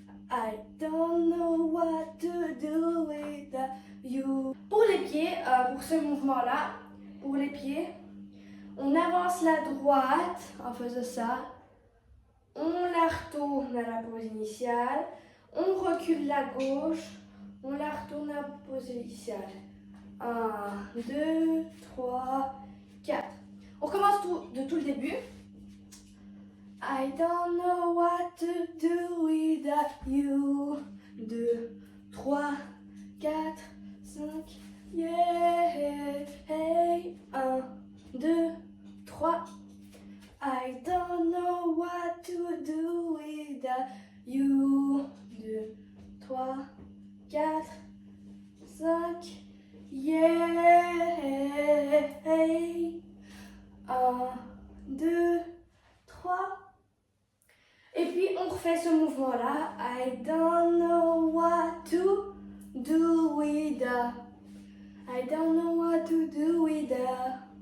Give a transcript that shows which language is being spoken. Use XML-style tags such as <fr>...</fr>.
<en>I don't know what to do without you.</en> <fr>Pour les pieds, pour ce mouvement-là, pour les pieds, on avance la droite en faisant ça. On la retourne à la pose initiale. On recule la gauche. On la retourne à la pose initiale. 1, 2, 3, 4. On recommence de tout le début.</fr> <en>I don't know what to do without you.</en> <fr>2, 3, 4, 5. Yeah, hey. 1, 2, 3.</fr> <en>I don't know what to do without you.</en> <fr>2, 3, 4, 5. Yeah, hey. 1, 2, 3. Et puis on refait ce mouvement-là.</fr> <en>I don't know what to do without. I don't know what to do without.</en>